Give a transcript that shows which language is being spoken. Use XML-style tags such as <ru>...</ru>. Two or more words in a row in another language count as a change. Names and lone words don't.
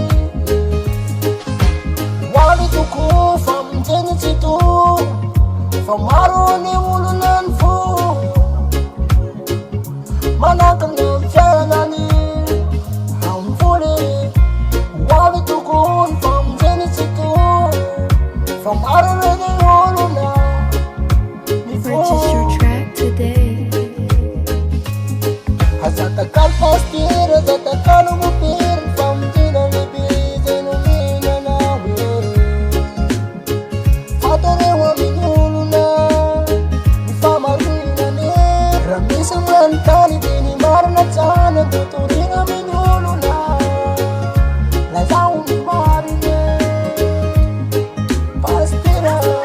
<mg>Hoavy tokoa famonjeny tsy toa, fa maro ny olona ny fo manakana fiainany amvoly. Hoavy tokoa ny famonjeny tsy toa, fa maro ny olona ny fo.</mg> <en>Purchase your track today.</en> <mg>Azatakalo pasitera, azatakalo mopera, ny famonjena lehibe zay no mihinana hoe fatareo amin'ny olona ny famarinany. Raha misy manontany dia ny marina tsara dia torina amin'ny olona, lazao ny marina pasitera.</mg>